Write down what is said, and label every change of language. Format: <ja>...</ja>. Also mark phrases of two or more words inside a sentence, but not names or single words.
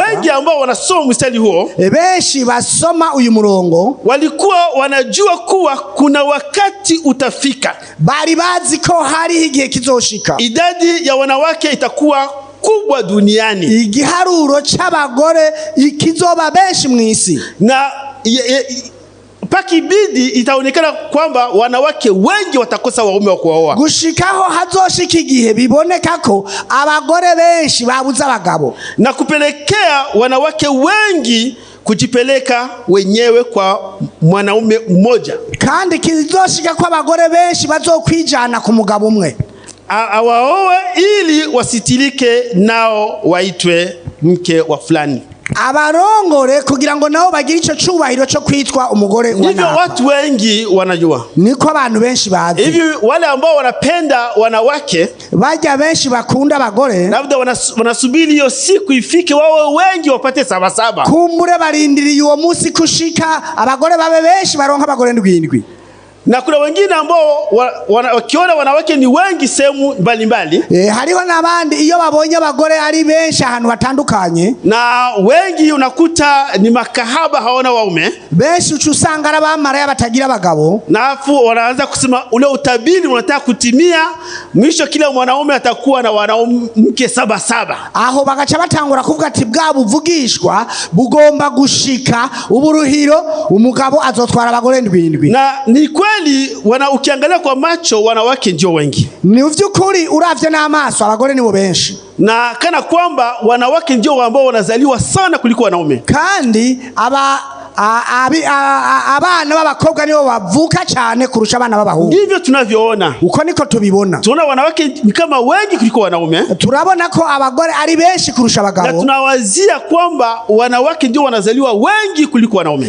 <sw>Wengi ambao wanasoma mstari huo,</sw> <rn>benshi basoma uyu murongo,</rn> <sw>walikuwa wanajua kuwa kuna wakati utafika.</sw> <rn>Bari bazi ko hari igihe kizoshika</rn> <sw>idadi ya wanawake itakuwa kubwa duniani,</sw> <rn>igiharuro c'abagore ikizoba benshi mw'isi,</rn> <sw>na pakibidi itaonekana kwamba wanawake wengi watakosa waume wa kuoa.</sw> <rn>Gushikaho hazoshika igihe biboneka ko abagore benshi babuza abagabo,</rn> <sw>na kupelekea wanawake wengi kujipeleka wenyewe kwa mwanaume mmoja.</sw> <rn>Kandi kizoshika ko abagore benshi bazokwijana ku mugabo umwe</rn> <sw>awaoe ili wasitilike nao waitwe mke wa fulani.</sw> <rn>Abarongore kugira ngo nao bagire ico cubahiro cyo kwitwa umugore wa naka.</rn> <sw>Hivyo watu wengi wanajua,</sw> <rn>niko abantu benshi bazi.</rn> <sw>Hivi wale ambao wanapenda wanawake,</sw> <rn>bajya benshi bakunda abagore,</rn> <sw>labda wanasubiri hiyo siku ifike wawe wengi wapate 7.</sw> <rn>Kumbure barindiriye uwo munsi kushika abagore babe benshi baronka abagore 7.</rn> <sw>Na kuna wengine ambao wakiona wanawake ni wengi sehemu mbalimbali,</sw> <rn>hariho nabandi iyo babonye abagore ari benshi ahantu hatandukanye,</rn> <sw>na wengi unakuta ni makahaba hawana waume,</sw> <rn>benshi ucusanga arabamara batagira abagabo,</rn> <sw>na afu wanaanza kusema ule utabiri unataka kutimia, mwisho kila mwanaume atakuwa na wanawake 7.</sw> <rn>Aho bagaca batangura kuvuga ati bwa buvugishwa bugomba gushika uburuhiro umugabo azotwara abagore 7.</rn> <sw>Na ni kweli ukiangalia kwa macho wanawake ndio wengi,</sw> <rn>ni uvyukuri uravye n'amaso abagore nibo benshi,</rn> <sw>na kana kwamba wanawake ndio ambao wanazaliwa sana kuliko wanaume,</sw> <rn>kandi abana b'abakobwa nibo bavuka cyane kurusha abana b'abahungu.</rn> <sw>Ndivyo tunavyoona,</sw> <rn>uko niko tubibona.</rn> <sw>Tunaona wanawake ni kama wengi kuliko wanaume,</sw> <rn>turabona ko abagore ari benshi kurusha abagabo,</rn> <sw>na tunawazia kwamba wanawake ndio wanazaliwa wengi kuliko wanaume,</sw>